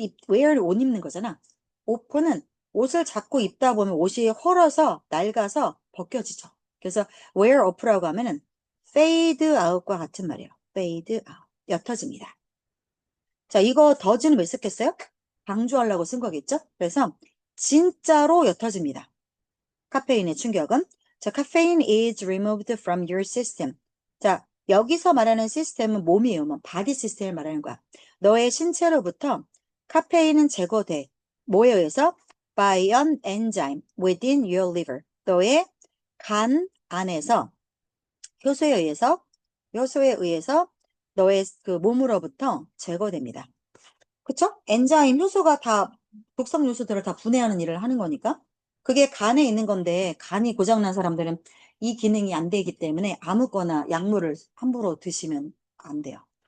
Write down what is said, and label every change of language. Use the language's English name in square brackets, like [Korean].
[Korean] wear 옷 입는 거잖아. off는 옷을 자꾸 입다 보면 옷이 헐어서 낡아서 벗겨지죠. 그래서 wear off라고 하면은 fade out과 같은 말이에요. fade out. 옅어집니다. 자, 이거 더즈는 왜 썼겠어요? 강조하려고 쓴 거겠죠? 그래서 진짜로 옅어집니다. 카페인의 충격은. [English] 자, caffeine is removed from your system. [Korean] 자, 여기서 말하는 시스템은 몸이에요. 뭐 바디 시스템을 말하는 거야. 너의 신체로부터 카페인은 제거돼. 뭐에 의해서? [English] By an enzyme within your liver. [Korean] 너의 간 안에서 효소에 의해서 너의 그 몸으로부터 제거됩니다. 그쵸? 엔자임 효소가 다 독성 요소들을 다 분해하는 일을 하는 거니까 그게 간에 있는 건데 간이 고장난 사람들은 이 기능이 안 되기 때문에 아무거나 약물을 함부로 드시면 안 돼요.